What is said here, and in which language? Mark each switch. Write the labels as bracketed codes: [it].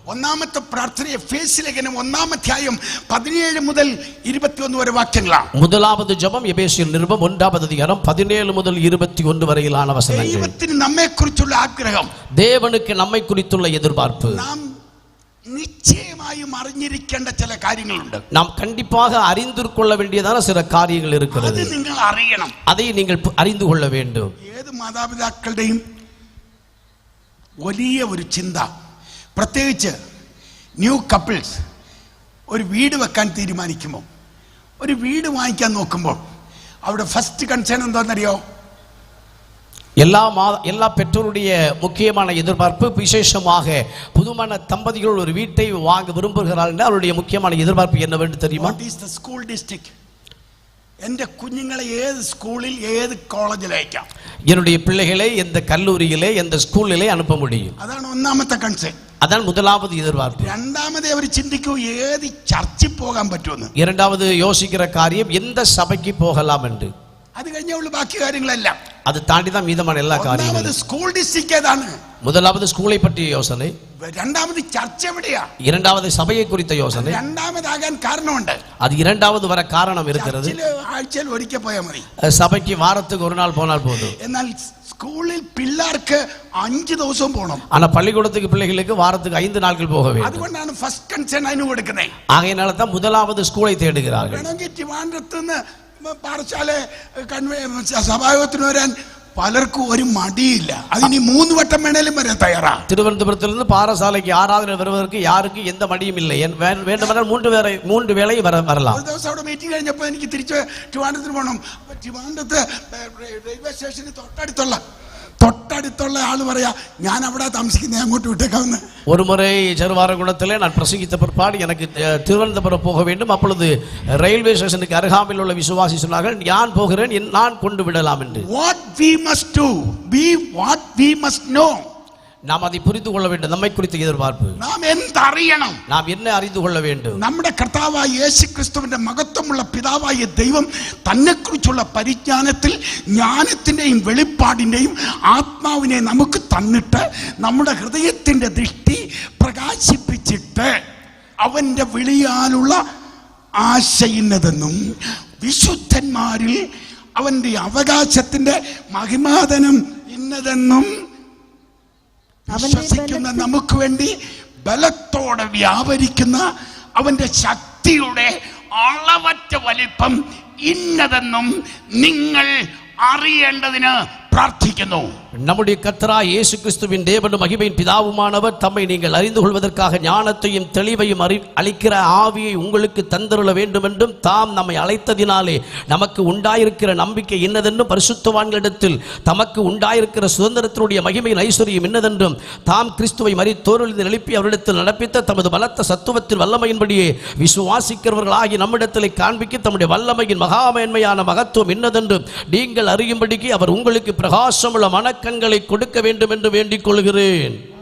[ml] ഒന്നാമത്തെ പ്രാർത്ഥന എഫേസ്യ ലേഖനം 1-ാം അധ്യായം 17 മുതൽ 21 വരെ വാക്യങ്ങളാണ്. [ta] முதலாவது ஜெபம் எபேசியர் நிருபம் 1-ாம் அதிகாரம் 17 முதல் 21 வரையிலான வசனங்கள். [ml] ദൈവത്തിന് നമ്മെ കുറിച്ചുള്ള ആഗ്രഹം, [ta] தேவனுக்கு நம்மை குறித்துள்ள எதிர்பார்ப்பு, [ml] നാം நிச்சயமாயும் അറിഞ്ഞിരിക്കേണ്ട ചില കാര്യങ്ങളുണ്ട്. [ta] நாம் கண்டிப்பாக அறிந்து கொள்ள வேண்டியதான சில காரியங்கள் இருக்கிறது. [ml] അത് നിങ്ങൾ അറിയണം. [ta] அதை நீங்கள் அறிந்து கொள்ள வேண்டும். [ml] ഏത് മാതാപിതാക്കളുടെയും വലിയ ഒരു ചിന്ത. പ്രത്യേകിച്ച് [en] new couples [ml] ഒരു വീട് വെക്കാൻ തീരുമാനിക്കുമ്പോൾ, ഒരു വീട് വാങ്ങിക്കാൻ നോക്കുമ്പോൾ അവിടെ [en] first concern [ml] എന്താണെന്നറിയോ? [ta] எல்லா பெற்றோருடைய முக்கியமான எதிர்பார்ப்பு, விசேஷமாக புதுமண தம்பதிகள் ஒரு வீட்டை வாங்க விரும்புகிறார்கள் என்றால் அவருடைய முக்கியமான எதிர்பார்ப்பு என்னவென்று தெரியுமா? [en] What is the school district? [ml] എൻ്റെ കുഞ്ഞുങ്ങളെ ഏത് സ്കൂളിൽ ഏത് കോളേജിൽ അയക്കാം, [ta] என்னுடைய பிள்ளைகளை எந்த கல்லூரியிலே எந்த ஸ்கூலிலே அனுப்ப முடியும். [ml] അതാണ് ഒന്നാമത്തെ കൺസേൺ. [ta] அதான் முதலாவது எதிர்பார்ப்பு. [ml] രണ്ടാമത് അവർ ചിന്തിക്കൂ ഏത് ചർച്ചിൽ പോകാൻ പറ്റുമെന്ന്. [ta] இரண்டாவது யோசிக்கிற காரியம் எந்த சபைக்கு போகலாம் என்று. [ml] അത് കഴിഞ്ഞുള്ള ബാക്കി കാര്യങ്ങളെല്ലാം. [ta] அது தாண்டி தான் மீதமான எல்லா காரியங்களும். [ml] സ്കൂൾ ഡിസ്ട്രിക്ട് ഏതാണ്? [ta] முதலாவது ஸ்கூலை பற்றிய யோசனை, [ml] രണ്ടാമത് ചർച്ച് എവിടെയാ, [ta] இரண்டாவது சபையை குறித்த யோசனை. [ml] രണ്ടാമതാകാൻ കാരണമുണ്ട്. [ta] அது இரண்டாவது வர காரணம் இருக்கிறது. [ml] ആഴ്ചയിൽ ഒരിക്കൽ പോയാൽ മതി, [ta] சபைக்கு வாரத்துக்கு ஒரு நாள் போனால் போதும். [ml] എന്നാൽ സ്കൂളിൽ പിള്ളേർക്ക് 5 ദിവസവും പോകണം. [ta] ஆனா பள்ளிக்கூடத்துக்கு பிள்ளைகளுக்கு வாரத்துக்கு 5 நாட்கள் போக வேண்டும். [ml] അതുകൊണ്ടാണ് [en] first concern [ml] അതിന് കൊടുക്കുന്നത്. [ta] ஆகையினால தான் முதலாவது ஸ்கூலை தேடுகிறார்கள். [ml] വേണമെങ്കിൽ ട്രിവാൻഡ്രത്തുനിന്ന് പാറശാല സഭായോഗത്തിന് വരാൻ പലർക്കും ഒരു മടിയില്ല. അതിന് 3 വട്ടം വേണേലും വരാൻ തയ്യാറാ. [ta] திருவனந்தபுரத்திலிருந்து பாரசாலைக்கு ஆராதனை வருவதற்கு யாருக்கு எந்த மடியும் இல்லை. வேண்டுமானால் 3 வேளை வரலாம். [ml] ഒരു ദിവസം അവിടെ മീറ്റിംഗ് കഴിഞ്ഞപ്പോൾ എനിക്ക് തിരിച്ച് ട്രിവാൻഡ്രത്തിന് പോകണം. ട്രിവാൻഡ്രത്ത് റെയിൽവേ സ്റ്റേഷന് തൊട്ടടുത്തുള്ള ആള് പറയാ, ഞാൻ അവിടെ താമസിക്കുന്നത്, അങ്ങോട്ട് വിട്ടേക്കാവുന്ന. [ta] ஒரு முறை ஜெருவாரகுளத்திலே நான் பிரசங்கித்த பிற்பாடு எனக்கு திருவனந்தபுரம் போக வேண்டும். அப்பொழுது ரயில்வே ஸ்டேஷனுக்கு அருகாமையில் உள்ள விசுவாசி சொன்னார்கள், நான் போகிறேன், நான் கொண்டு விடலாம் என்று. [en] What we must do, what we must know. [ta] நாம் அதை புரிந்து கொள்ள வேண்டும். நம்மை குறித்த எதிர்பார்ப்பு [ml] നാം എന്തറിയണം, [ta] நாம் என்ன അറിந்து കൊள்ள வேண்டும். [ml] നമ്മുടെ കർത്താവായ യേശുക്രിസ്തുവിന്റെ മഹത്വമുള്ള പിതാവായ ദൈവം തന്നെക്കുറിച്ചുള്ള പരിജ്ഞാനത്തിൽ ജ്ഞാനത്തിന്റെയും വെളിപ്പാടിന്റെയും ആത്മാവിനെ നമുക്ക് തന്നിട്ട് നമ്മുടെ ഹൃദയത്തിന്റെ ദൃഷ്ടി പ്രകാശിപ്പിച്ചിട്ട് അവന്റെ വിളിയാലുള്ള ആശ ഇന്നതെന്നും വിശുദ്ധന്മാരിൽ അവന്റെ അവകാശത്തിന്റെ മഹിമാധനം ഇന്നതെന്നും വിശ്വസിക്കുന്ന നമുക്ക് വേണ്ടി ബലത്തോടെ വ്യാപരിക്കുന്ന അവന്റെ ശക്തിയുടെ അളവറ്റ വലിപ്പം ഇന്നതെന്നും നിങ്ങൾ അറിയേണ്ടതിന് പ്രാർത്ഥിക്കുന്നു. [ta] நம்முடைய கர்த்தராகிய இயேசு கிறிஸ்துவின் தேவனும் மகிமையின் பிதாவுமானவர் தம்மை நீங்கள் அறிந்து கொள்வதற்காக ஞானத்தையும் தெளிவையும் அளிக்கிற ஆவியை உங்களுக்கு தந்தருள வேண்டும் என்றும் தாம் நம்மை அழைத்ததினாலே நமக்கு உண்டாயிருக்கிற நம்பிக்கை என்னதென்றும் பரிசுத்தவான்களிடத்தில் தமக்கு உண்டாயிருக்கிற சுதந்திரத்தினுடைய மகிமையின் ஐஸ்வர்யம் என்னதென்றும் தாம் கிறிஸ்துவை மரித்தோரிலிருந்து எழுப்பி அவரிடத்தில் நடப்பித்த தமது பலத்த சத்துவத்தின் வல்லமையின்படியே விசுவாசிக்கிறவர்களாகி நம்மிடத்தில் காண்பிக்க தம்முடைய வல்லமையின் மகாமேன்மையான மகத்துவம் என்னதென்றும் நீங்கள் அறியும்படிக்கு அவர் உங்களுக்கு பிரகாசமுள்ள மனக்கண்களை கொடுக்க வேண்டும் என்று வேண்டிக் கொள்கிறேன்.